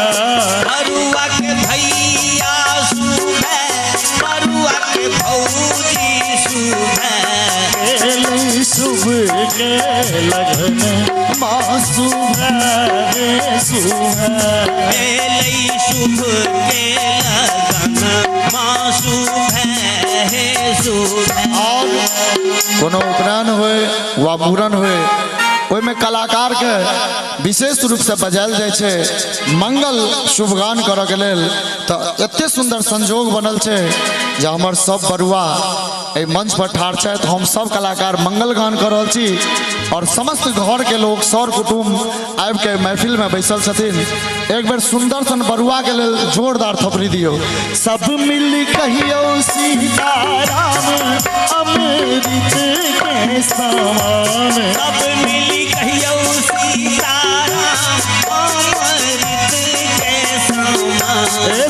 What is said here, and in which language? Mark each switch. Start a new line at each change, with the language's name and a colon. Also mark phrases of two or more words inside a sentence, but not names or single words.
Maithili: बरुआ के भैया सुहा बरुआ के भौजी सुहा एले शुभ के लगन माँ सुहा रे सुहा एलै शुभ के लगन माँ सुहा हे सुहा और कोनो उपनयन होए वा मूड़न होए ओहिमे कलाकार के विशेष रूप से बजायल जाइ छै मंगल शुभगान करऽ के लेल तऽ एते सुंदर संजोग बनल छै जे हमर सब बरुआ एहि मंच पर ठाढ़ छथि हम सब कलाकार मंगल गान कर रहल छी और समस्त घर के लोग सर कुटुम्ब आबि के महफिल में बैसल छथिन एक बेर सुंदर सन बरुआ के लेल जोरदार थपड़ी दियो सब मिल कहियो सीताराम अमृत के समान सब मिली कहियो सीताराम अमृत के समान